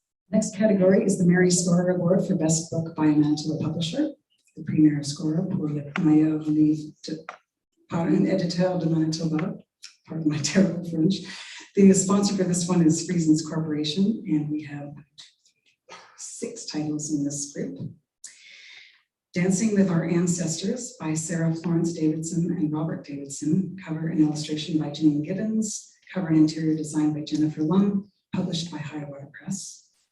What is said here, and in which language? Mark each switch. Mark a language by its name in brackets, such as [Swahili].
[English] Next category is the Mary Scorer Award for Best Book by a Manitoba Publisher. [French] The Premier Scorer pour le meilleur livre par un éditeur de Manitoba. [English] Pardon my terrible French. The sponsor for this one is Friesen's Corporation, and we have 6 titles in this group. Dancing with Our Ancestors by Sarah Florence Davidson and Robert Davidson, cover and illustration by Janine Gibbons, cover and interior design by Jennifer Lum, published by Highwater Press.